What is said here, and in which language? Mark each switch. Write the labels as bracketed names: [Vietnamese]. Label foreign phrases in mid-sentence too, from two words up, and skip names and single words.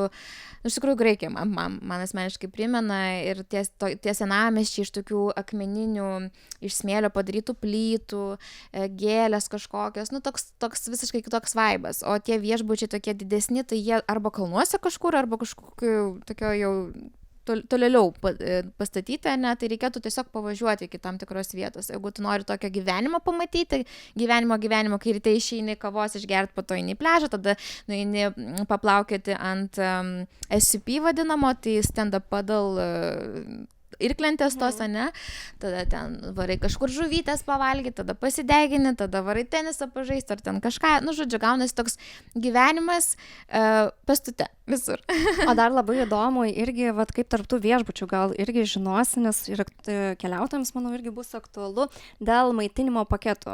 [Lithuanian] Iš tikrųjų, Graikija man asmeniškai primena ir tie senamiesčiai iš tokių akmeninių, iš smėlio padarytų plytų, gėlės kažkokios, toks visiškai kitoks vaibas, o tie viešbučiai tokie didesni, tai jie arba kalnuose kažkur, arba kažkokiu tokio jau tolėliau pastatyti, ne, tai reikėtų tiesiog pavažiuoti iki tam tikros vietos. Jeigu tu nori tokio gyvenimo pamatyti, gyvenimo, kai ryte išeini kavos išgerti, po to eini į pliažą, tada nueini paplaukioti ant SUP vadinamo, tai [English] stand-up paddle [Lithuanian] irklentės tos, ne, tada ten varai kažkur žuvytės pavalgyti, tada pasidegini, tada varai tenisą pažaisti, ar ten kažką, žodžiu, gaunasi toks gyvenimas pastute visur. O dar labai įdomu irgi, kaip tarptų viešbučių gal irgi žinosi, nes ir keliautojams, manau, irgi bus aktualu dėl maitinimo paketų.